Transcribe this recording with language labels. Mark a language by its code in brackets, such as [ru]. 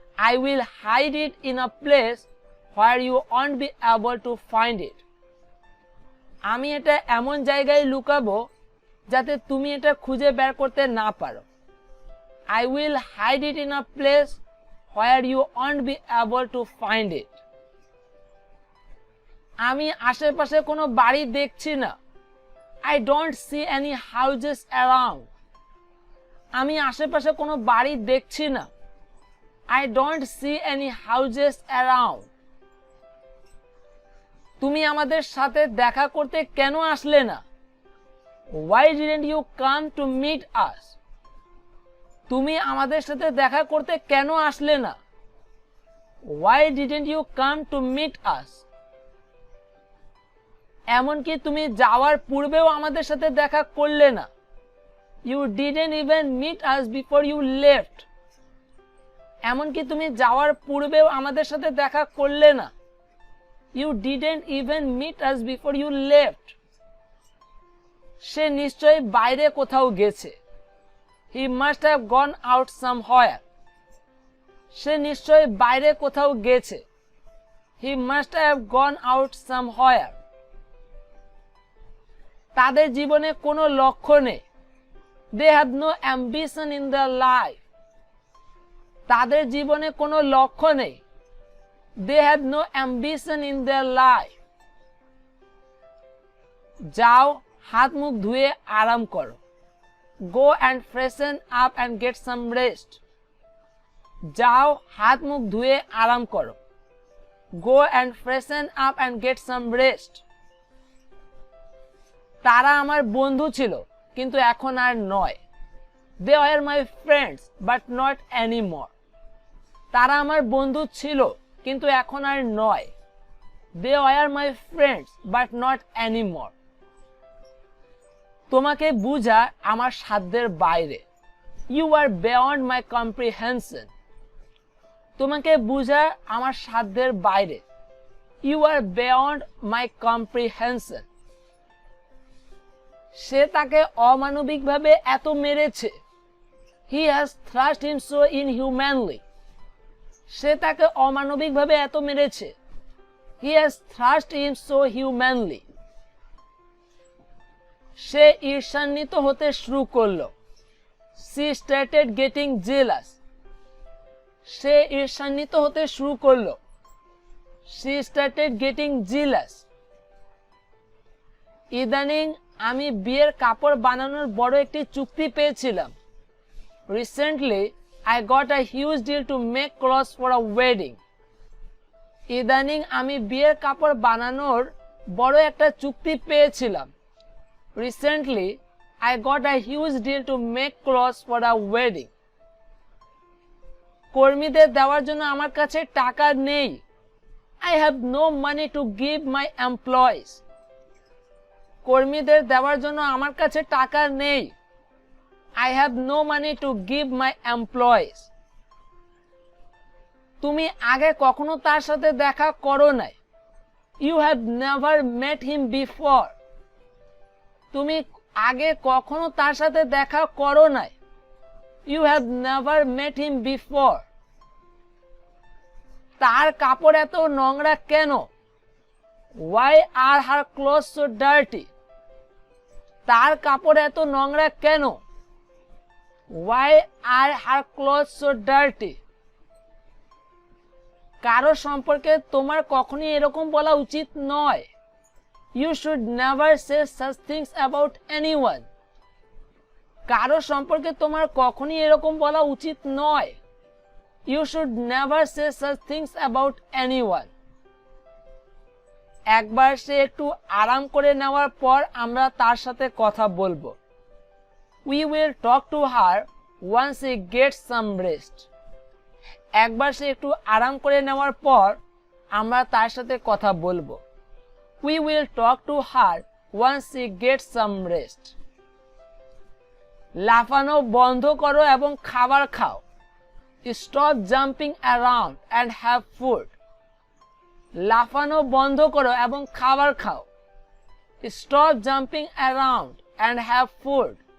[en] I will hide it in a place where you won't be able to find it. [bn] আমি এটা এমন জায়গায় লুকাবো যাতে তুমি এটা খুঁজে বের করতে না পারো। [en] I will hide it in a place where you won't be able to find it. [bn] আমি আশেপাশে কোনো বাড়ি দেখছি না। [en] I don't see any houses around. [bn] আমি আশেপাশে কোনো বাড়ি দেখছি না। [en] I don't see any houses around. [bn] তুমি আমাদের সাথে দেখা করতে কেন আসলে না? [en] Why didn't you come to meet us? [bn] তুমি আমাদের সাথে দেখা করতে কেন আসলে না? [en] Why didn't you come to meet us? [bn] এমনকি তুমি যাওয়ার পূর্বেও আমাদের সাথে দেখা করলে না। [en] You didn't even meet us before you left. [bn] এমনকি তুমি যাওয়ার পূর্বেও আমাদের সাথে দেখা করলে না। [en] You didn't even meet us before you left. [bn] সে নিশ্চয়ই বাইরে কোথাও গেছে। [en] He must have gone out somewhere. [bn] সে নিশ্চয়ই বাইরে কোথাও গেছে। [en] He must have gone out somewhere. [bn] তাদের জীবনে কোনো লক্ষ্য নেই। [en] They have no ambition in their life. [bn] তাদের জীবনে কোনো লক্ষ্য নেই। [en] They have no ambition in their life. [bn] যাও, হাত মুখ ধুয়ে আরাম করো। [en] Go and freshen up and get some rest. [bn] যাও, হাত মুখ ধুয়ে আরাম করো। [en] Go and freshen up and get some rest. [bn] তারা আমার বন্ধু ছিল কিন্তু এখন আর নয়। [en] They were my friends but not anymore. [bn] তারা আমার বন্ধু ছিল কিন্তু এখন আর নয়। [en] They were my friends but not anymore. [bn] তোমাকে বোঝা আমার সাধ্যের বাইরে। [en] You are beyond my comprehension. [bn] তোমাকে বোঝা আমার সাধ্যের বাইরে। [en] You are beyond my comprehension. [bn] সে তাকে অমানবিকভাবে এত মেরেছে। [en] He has thrashed him so inhumanly. [bn] সে তাকে অমানবিকভাবে এত মেরেছে। [en] He has thrashed him so humanly. [bn] সে ঈর্ষান্বিত হতে শুরু করলো। [en] She started getting jealous. [bn] সে ঈর্ষান্বিত হতে শুরু করলো। [en] She started getting jealous. [bn] ইদানিং আমি বিয়ের কাপড় বানানোর বড় একটি চুক্তি পেয়েছিলাম। [en] Recently, I got a huge deal to make clothes for a wedding. [bn] ইদানিং আমি বিয়ের কাপড় বানানোর বড় একটা চুক্তি পেয়েছিলাম। [en] Recently, I got a huge deal to make clothes for a wedding. [bn] কর্মীদের দেওয়ার জন্য আমার কাছে টাকা নেই। [en] I have no money to give my employees. [bn] কর্মীদের দেওয়ার জন্য আমার কাছে টাকা নেই। [en] I have no money to give my employees. [bn] তুমি আগে কখনো তার সাথে দেখা করো নাই। [en] You have never met him before. [bn] তুমি আগে কখনো তার সাথে দেখা করো নাই। [en] You have never met him before. [bn] তার কাপড় এত নোংরা কেন? [en] Why are her clothes so dirty? [bn] তার কাপড় এত নোংরা কেন? [en] Why are her clothes so dirty? [bn] কারো সম্পর্কে তোমার কখনোই এরকম বলা উচিত নয়। [en] You should never say such things about anyone. [bn] কারো সম্পর্কে তোমার কখনোই এরকম বলা উচিত নয়। [en] You should never say such things about anyone. [bn] একবার সে একটু আরাম করে নেওয়ার পর আমরা তার সাথে কথা বলবো। [en] We will talk to her once she gets some rest. [bn] একবার সে একটু আরাম করে নেওয়ার পর আমরা তার সাথে কথা বলবো। [en] We will talk to her once she gets some rest. [bn] লাফানো বন্ধ করো এবং খাবার খাও। [en] Stop jumping around and have food. [bn] লাফানো বন্ধ করো এবং খাবার খাও। [en] Stop jumping around and have food.